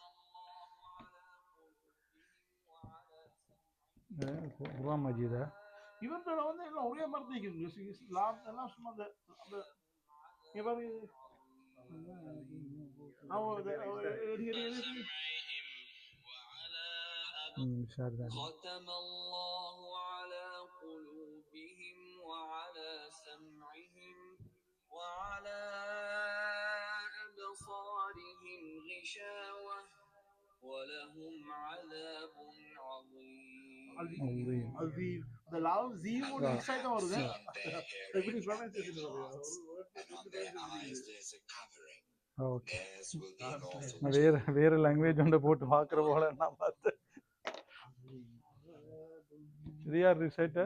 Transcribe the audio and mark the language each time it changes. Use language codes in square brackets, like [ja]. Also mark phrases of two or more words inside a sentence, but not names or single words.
[ta] குர்ஆன் மஜீதா இவன்ட வந்து எல்லாம் ஒரே மாதிரி தான் இருக்குது லாம் எல்லாம் சும்மா அந்த அந்த இங்க பாருங்க [ar] ختم الله على قلوبهم وعلى سمعهم وعلى أبصارهم غشاوة ولهم عذاب عظيم [ta] அந்த லாம் ஜீவோட இன்சைட் தான் வருது எப்படி ப்ரொனன்சியேஷன் ஓகே வேற லாங்குவேஜ் ஒன்று போட்டு பார்க்குற போல நான் பார்த்தேன். இது யார் ரிசைட்டர்?